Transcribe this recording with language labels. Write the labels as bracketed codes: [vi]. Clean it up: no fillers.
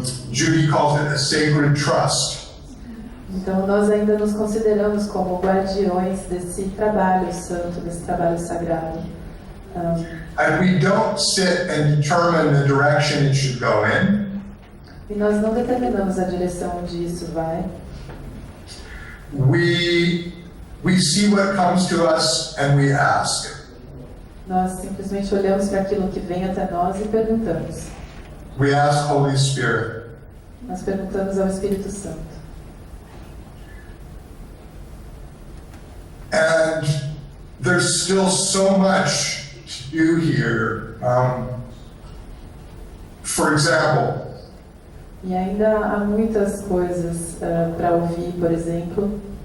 [en] Judy calls it a sacred trust. [pt] Então nós ainda nos consideramos como guardiões desse trabalho santo, desse trabalho sagrado. [en] And we don't sit and determine the direction it should go in. [pt] E nós não determinamos a direção onde isso vai. [en] We see what comes to us and we ask. [pt] Nós simplesmente olhamos para aquilo que vem até nós e perguntamos. [en] We ask Holy Spirit. [pt] Nós perguntamos ao Espírito Santo. [en] And there's still so much to do here. For example, [pt] E ainda há muitas coisas para ouvir, por exemplo.